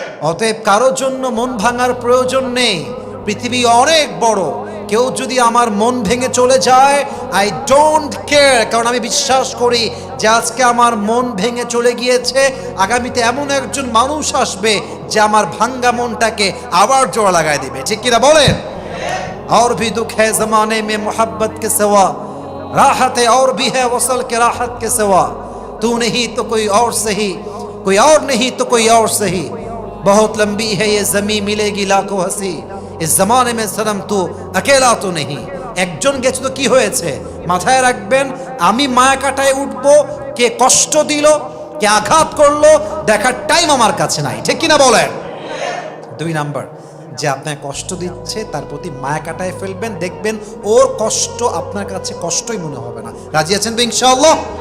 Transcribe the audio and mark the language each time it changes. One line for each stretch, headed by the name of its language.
Bangla: অতএব কারোর জন্য মন ভাঙার প্রয়োজন নেই। পৃথিবী অনেক বড়, কেউ যদি আমার মন ভেঙে চলে যায়,
English: I don't care,
Bangla: কারণ আমি বিশ্বাস করি যে আজকে আমার মন ভেঙে চলে গিয়েছে, আগামীতে এমন একজন মানুষ আসবে যে আমার ভাঙ্গা মনটাকে আবার জোড়া লাগায় দিবে। ঠিক কিনা বলেন?
Hindi: और भी दुख है जमाने में मोहब्बत के सिवा, राहत और भी है वसल के राहत के सिवा, तू नहीं तो कोई और सही, कोई और नहीं तो कोई और सही, बहुत लंबी है ये जमीन मिलेगी लाखों हंसी, इस जमाने में सनम तू अकेला तो नहीं।
Bangla: একজন গেছে তো কি হয়েছে? মাথায় রাখবেন, আমি মায়া কাটায় উঠবো, কে কষ্ট দিল, কে আঘাত করলো, দেখার টাইম আমার কাছে নাই। ঠিক কিনা বলেন? 2 নাম্বার, যে আপনার কষ্ট দিচ্ছে তার প্রতি মায়া কাটায় ফেলবেন, দেখবেন ওর কষ্ট আপনার কাছে কষ্টই মনে হবে না। রাজি আছেন তো ইনশাআল্লাহ?